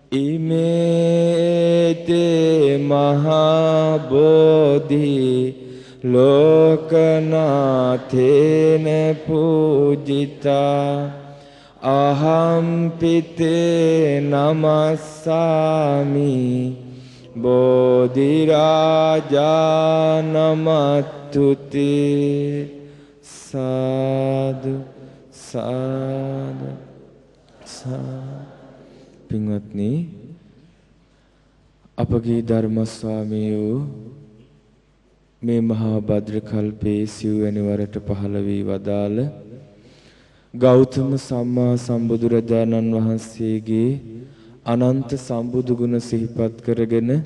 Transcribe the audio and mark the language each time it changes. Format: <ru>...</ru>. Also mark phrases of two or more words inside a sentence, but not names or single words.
<pi>ඉමේතේ මහා බෝධි ලෝකනාථේන පූජිතා අහම්පිතේ නමස්සාමි බෝධිරාජා නමත්තුති</pi> <si>සාදු සාදු පින්වත්නි අපගේ ධර්ම ස්වාමීෝ මේ මහා භද්‍ර කල්පයේ සිව්වැනි වරට පහළ වී වදාළ ගෞතම සම්මා සම්බුදුරජාණන් වහන්සේගේ අනන්ත සම්බුදු ගුණ සිහිපත් කරගෙන</si>